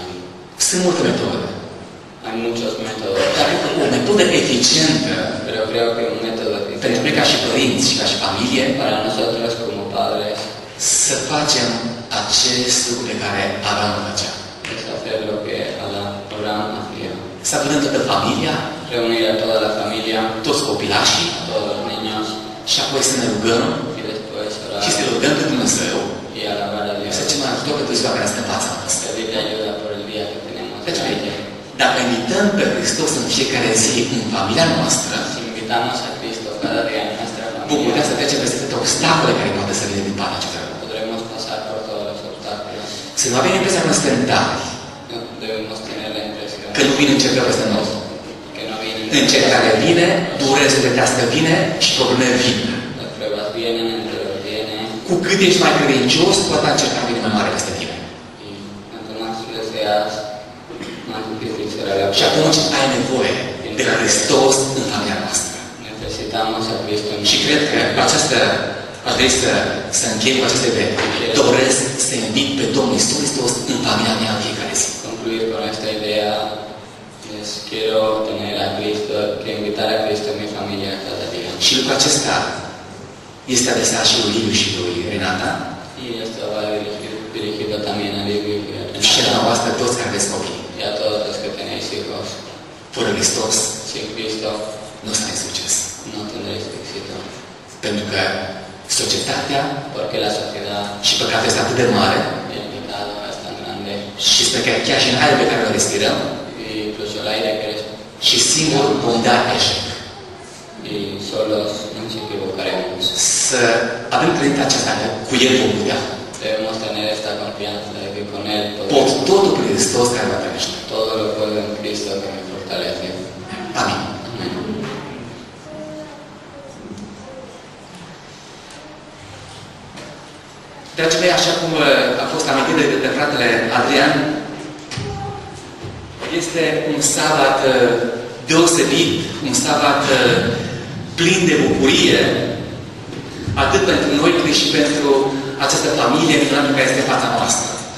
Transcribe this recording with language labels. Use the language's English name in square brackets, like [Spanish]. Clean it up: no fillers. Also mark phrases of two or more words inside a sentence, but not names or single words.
[Romanian] Sunt multe metode. [Spanish] Hay muchos métodos, [Romanian] Dar cred că o metodă eficientă [Spanish] pero creo que un método [Romanian] pentru noi [Spanish] eficiente [Romanian] ca și părinți și ca și familie [Spanish] para nosotros como padres [Romanian] să facem acest lucru pe care Abraham îl făcea. [Spanish] es hacer lo que Abraham hacía. [Romanian] Să adunăm toată familia, [Spanish] Reunir a toda la familia, [Romanian] toți copilașii [Spanish] a todos los niños [Romanian] și apoi să ne rugăm [Spanish] y después orar [Romanian] și să ne rugăm pe Dumnezeu [Spanish] y alabar a Dios. [Romanian] să cerem ajutor pentru ziua care este în fața noastră. [Spanish] Pedirle ayuda por el día que tenemos [Romanian] Deci, [Spanish] delante. [Romanian] dacă invităm pe Hristos în fiecare zi în familia noastră, [Spanish] Si invitamos a Cristo cada día en nuestra [Romanian] vom putea [Spanish] familia, [Romanian] să trecem peste toate obstacole care poate să vină din partea acestor. [Spanish] podremos pasar por todos los obstáculos. [Romanian] Să nu avem impresia că suntem tari, [Spanish] No debemos tener la impresión [Romanian] că nu vine încercări peste noi. [Spanish] que no vienen [Romanian] Încercarea vine, durere sufletească vine și probleme vin. [Spanish] las pruebas vienen, el dolor viene, [Romanian] Cu cât ești mai credincios, cu atât încercarea vine mai mare peste tine. [Spanish] y cuanto más le seas, más difícil será la [Romanian] Și [Spanish] prueba. [Romanian] atunci ai nevoie de Hristos în familia noastră. [Spanish] Necesitamos a Cristo en [Romanian] Și cred că cu această, aș vrea să închei cu aceste idei. Doresc să invit pe Domnul Iisus Hristos în familia mea în fiecare zi. [Spanish] concluir con esta idea. Les quiero tener a Cristo, quiero invitar a Cristo en mi familia cada día. [Romanian] Și lucrul acesta este adresat și lui Liviu și lui Renata. [Spanish] Y esto va dirigido también a Livio y a Renata. [Romanian] și la voastră toți care aveți copii. [Spanish] y a todos los que tenéis hijos. [Romanian] Fără Hristos [Spanish] Sin Cristo [Romanian] nu o să ai succes. [Spanish] no tendréis éxito, [Romanian] Pentru că societatea [Spanish] porque la sociedad, [Romanian] și păcatul este atât de mare [Spanish] el pecado es tan grande, [Romanian] și spre că chiar și în aerul pe care îl respirăm [Spanish] y incluso el aire que respiramos, [Romanian] și singur vom da eșec. [Spanish] y solos nos equivocaremos. [Romanian] Să avem credința aceasta că cu El vom putea. [Spanish] Debemos tener esta confianza de que con Él [Romanian] Pot [Spanish] podemos [Romanian] totul prin Hristos care mă trăiește. [Spanish] todo lo puedo en Cristo que me fortalece. [Romanian] Amin. [Spanish] Amén. [Romanian] Dragii mei, așa cum a fost amintit de fratele Adrian, este un sabat deosebit, un sabat plin de bucurie, atât pentru noi, cât și pentru această familie minunată care este în fața noastră.